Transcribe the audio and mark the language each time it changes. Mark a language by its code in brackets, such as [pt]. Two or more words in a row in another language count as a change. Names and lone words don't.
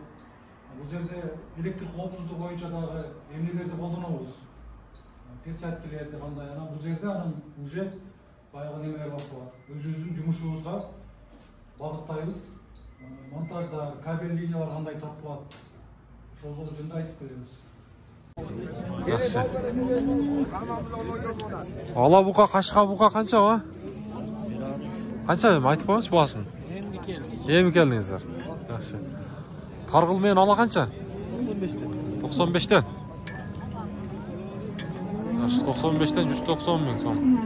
[ky] Бул жерде электр коопсуздугу боюнча дагы эмнелерди колдонобуз, перчаткилерди кандай, анан бул жерде анан уже баягы немелер башталат. Өзүбүздүн жумушубузга багыттайбыз. Монтажда кабель линиялар кандай тартылат, ошол жөнүндө айтып беребиз. [uz] Yaxshi. Ala buqa, qashqa buqa qancha va? Qancha deb aytib qo'yingchi bahosin? Endi keldingizlar. Yaxshi. Targ'il men ala qancha? 95 dan. 95 dan. Yaxshi, 95 dan 190 ming so'm.